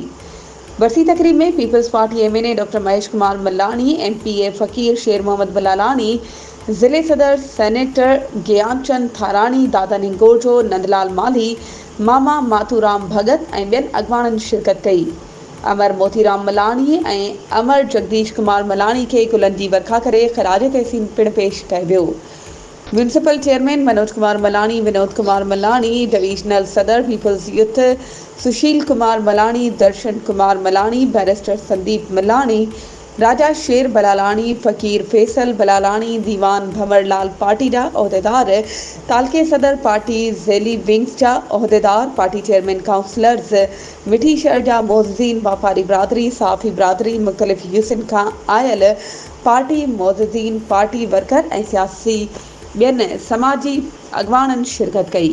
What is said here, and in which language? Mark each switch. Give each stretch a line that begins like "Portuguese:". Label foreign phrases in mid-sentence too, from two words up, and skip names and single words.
Sindhi: वरसी तकरीब में पीपल्स पार्टी एमएनए डॉक्टर महेश कुमार मलाणी, एमपीए फकीर शेर मोहम्मद बलालानी, जिले सदर सेनेटर ज्ञानचंद थाराणी, दादा निंगोजो, नंदलाल माली, मामा मातूराम भगत ऐं ॿियनि अॻवाननि शिरकत कई। अमर मोतीराम मलाणी ऐं अमर जगदीश कुमार मलाणी खे गुलनि जी वर्खा करे ख़राज तहसीन पिणु पेश कयो वियो।
English: municipal chairman
Sindhi: मनोज कुमार मलाणी, विनोद कुमार मलाणी, डिवीजनल सदर पीपल्स यूथ सुशील कुमार मलाणी, दर्शन कुमार मलाणी, बैरिस्टर संदीप मलाणी, राजा शेर बलालाणी, फ़कीर फैसल बलालाणी, दीवान भंवरलाल पार्टी जा उहिदेदार, तालके सदर पार्टी ज़ैली विंग्स जा उहिदेदार,
English: party chairman councillors,
Sindhi: मिठी शहर जा मोअज़्ज़िन, वापारी बिरादरी, सहाफ़ी बिरादरी, मुख़्तलिफ़ हिस्सनि खां आयल पार्टी मोअज़्ज़िन,
English: party worker
Sindhi: ऐं सियासी ॿियनि समाजी अॻवाननि शिरकत कई।